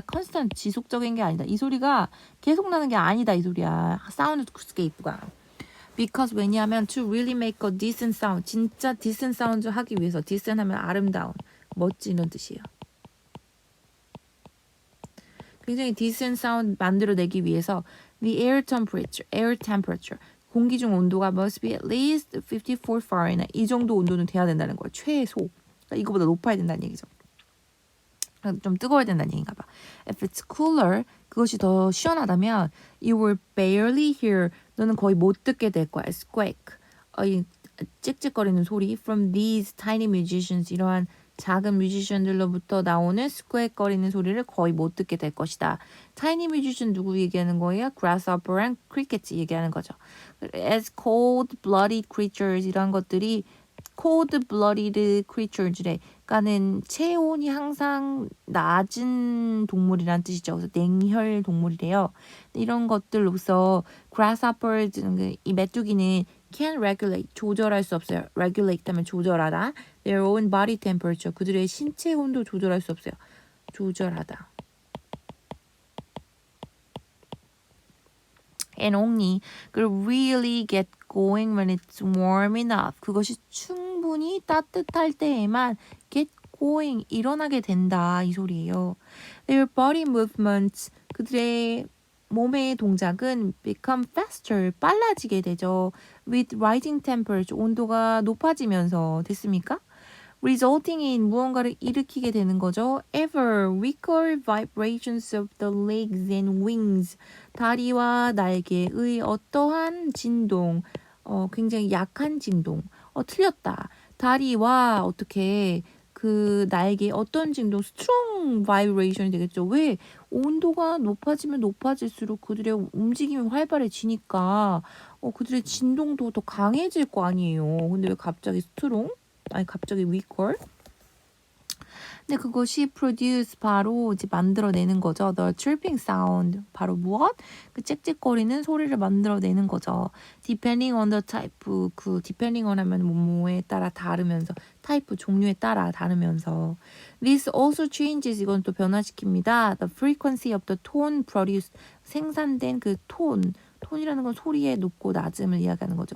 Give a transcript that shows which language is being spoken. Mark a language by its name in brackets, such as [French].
[Korean] 컨스턴트 지속적인 게 아니다. 이 소리가 계속 나는 게 아니다. 이 소리야. 사운드스케이프가. [English] Because [Korean] 왜냐하면 [English] to really make a decent sound. [Korean] 진짜 decent sound 하기 위해서 decent 하면 아름다운, 멋지는 뜻이에요. 굉장히 decent sound 만들어내기 위해서 [English] the air temperature [Korean] 공기 중 온도가 [English] must be at least 54 Fahrenheit [Korean] 이 정도 온도는 돼야 된다는 거예요. 최소. 그러니까 이거보다 높아야 된다는 얘기죠. 좀 뜨거워야 된다는 얘기인가 봐. [English] If it's cooler, [Korean] 그것이 더 시원하다면 [English] you will barely hear, [Korean] 너는 거의 못 듣게 될 거야. Squeak, 이 찍찍거리는 소리 [English] from these tiny musicians, [Korean] 이러한 작은 뮤지션들로부터 나오는 스퀘거리는 소리를 거의 못 듣게 될 것이다. tiny musician 누구 얘기하는 거예요? [English] grasshopper and crickets [Korean] 얘기하는 거죠. [English] as cold-blooded creatures, [Korean] 이런 것들이 [English] cold-blooded creatures래. [Korean] 그러니까는 체온이 항상 낮은 동물이란 뜻이죠. 그래서 냉혈 동물이래요. 이런 것들로서 grasshoppers, 이 메뚜기는 [English] can regulate, [Korean] 조절할 수 없어요. regulate 하면 조절하다. [English] their own body temperature, [Korean] 그들의 신체 온도 조절할 수 없어요. 조절하다. [English] and only could really get going when it's warm enough. [Korean] 그것이 충분히 따뜻할 때에만 get going, 일어나게 된다, 이 소리예요. [English] Their body movements, [Korean] 그들의 몸의 동작은 [English] become faster, [Korean] 빨라지게 되죠. [English] with rising temperature, [Korean] 온도가 높아지면서 됐습니까? [English] resulting in, [Korean] 무언가를 일으키게 되는 거죠. [English] ever weaker vibrations of the legs and wings, [Korean] 다리와 날개의 어떠한 진동, 굉장히 약한 진동. 틀렸다. 다리와 어떻게 그 날개 어떤 진동, [English] strong vibration [Korean] 이 되겠죠. 왜? 온도가 높아지면 높아질수록 그들의 움직임이 활발해지니까 그들의 진동도 더 강해질 거 아니에요. 근데 왜 갑자기 strong? 아니 갑자기 weaker? 근데 그것이 produce, 바로 이제 만들어내는 거죠. [English] The chirping sound, [Korean] 바로 무엇? 그 짹짹거리는 소리를 만들어내는 거죠. [English] Depending on the type, [Korean] 그 depending on 하면 뭐뭐에 따라 다르면서, 타입 종류에 따라 다르면서. [English] This also changes, [Korean] 이건 또 변화시킵니다. [English] The frequency of the tone produced, [Korean] 생산된 그 톤, 톤이라는 건 소리의 높고 낮음을 이야기하는 거죠.